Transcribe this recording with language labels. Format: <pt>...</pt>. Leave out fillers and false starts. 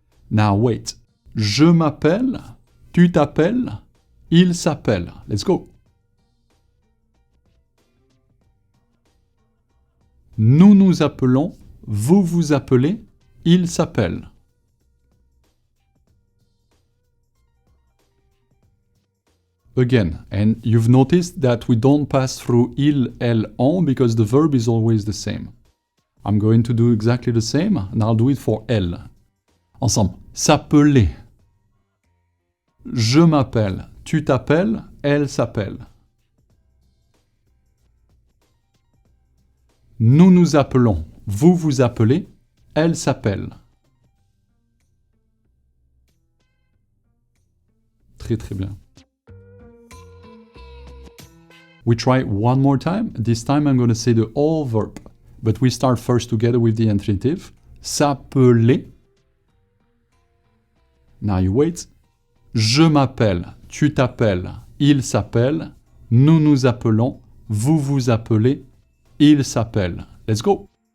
<en>Now wait.</en> <fr>Je m'appelle, tu t'appelles, il s'appelle.</fr> <en>Let's go.</en> <fr>Nous nous appelons, vous vous appelez, il s'appelle.</fr> <en>Again, and you've noticed that we don't pass through</en> <fr>il, elle, on</fr> <en>because the verb is always the same. I'm going to do exactly the same, and I'll do it for elle.</en> <fr>Ensemble. S'appeler. Je m'appelle, tu t'appelles, elle s'appelle. Nous nous appelons, vous vous appelez, elle s'appelle. Très très bien.</fr> <en>We try one more time. This time I'm going to say the whole verb. But we start first together with the infinitive.</en> <fr>S'appeler.</fr> <en>Now you wait.</en> <fr>Je m'appelle, tu t'appelles, il s'appelle, nous nous appelons, vous vous appelez, il s'appelle.</fr> <en>Let's go.</en>